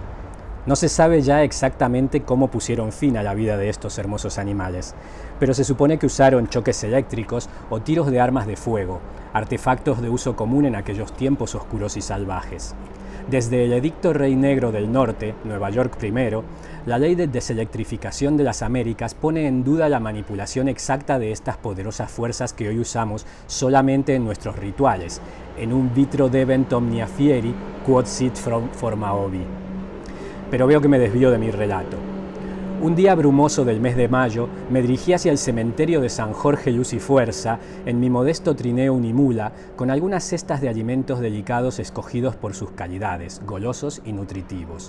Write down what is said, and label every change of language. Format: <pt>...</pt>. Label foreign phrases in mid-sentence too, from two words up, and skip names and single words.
<es>No se sabe ya exactamente cómo pusieron fin a la vida de estos hermosos animales, pero se supone que usaron choques eléctricos o tiros de armas de fuego, artefactos de uso común en aquellos tiempos oscuros y salvajes. Desde el Edicto Rey Negro del Norte, Nueva York primero, la ley de deselectrificación de las Américas pone en duda la manipulación exacta de estas poderosas fuerzas que hoy usamos solamente en nuestros rituales, en un</es> <la>vitro debent omnia fieri, quod sit forma ovi.</la> <es>Pero veo que me desvío de mi relato. Un día brumoso del mes de mayo me dirigí hacia el cementerio de San Jorge Luz y Fuerza en mi modesto trineo unimula con algunas cestas de alimentos delicados escogidos por sus calidades, golosos y nutritivos.</es>